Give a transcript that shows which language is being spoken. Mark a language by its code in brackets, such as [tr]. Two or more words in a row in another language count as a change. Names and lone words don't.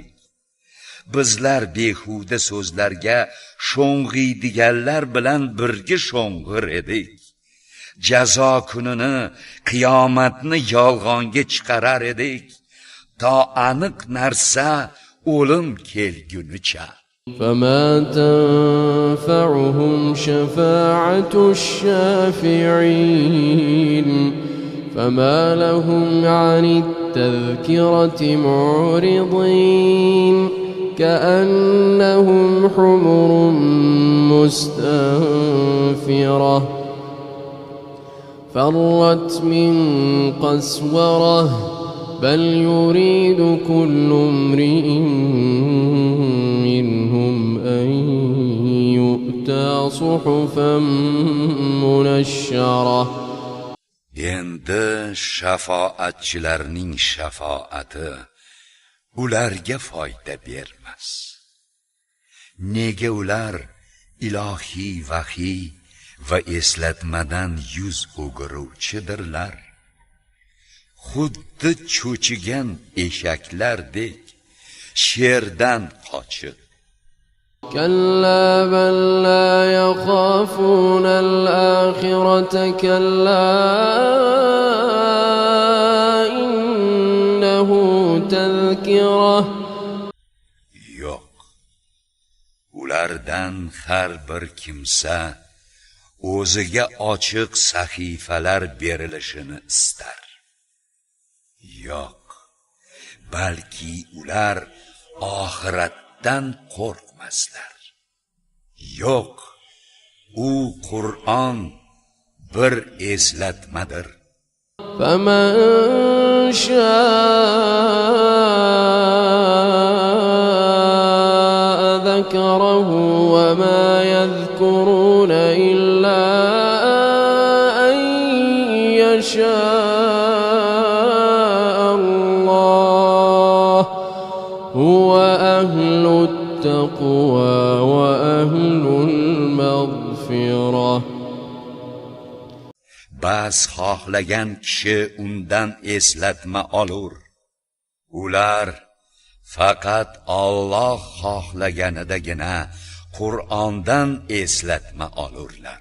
[uz] Bizlar behuda so'zlarga sho'ng'iydiganlar bilan birga sho'ng'ir edik. Jazo kunini, qiyomatni yolg'onga chiqarar edik, to aniq narsa o'lim kelgunicha. [ar] فما تنفعهم شفاعة الشافعين فما لهم عن التذكرة معرضين كأنهم حمر مستنفرة فرت من قسورة بل يريد كل امرئ منهم أن يؤتى صحفا منشرة. [uz] Endi shafoatchilarning shafoati ularga foyda bermas. Nega ular ilohiy vahiy va eslatmadan yuz o'giruvchidirlar? Xuddi cho'chigan eshaklardek sherdan qochib. [ar] كلا بل لا يخافون الآخرة كلا إنه تذكرة. [uz] Yo'q, ulardan har bir kimsa o'ziga ochiq sahifalar berilishini istar. Yo'q, balki ular oxiratdan qo'rqmaslar. Yo'q, u Qur'on bir eslatmadir. [ar] فمن شاء ذكره وما يذكرون إلا أن يشاء الله هو أهل التقوى [uz] bas xohlagan kishi undan eslatma olur. Ular faqat Alloh xohlaganidagina Qur'ondan eslatma olurlar.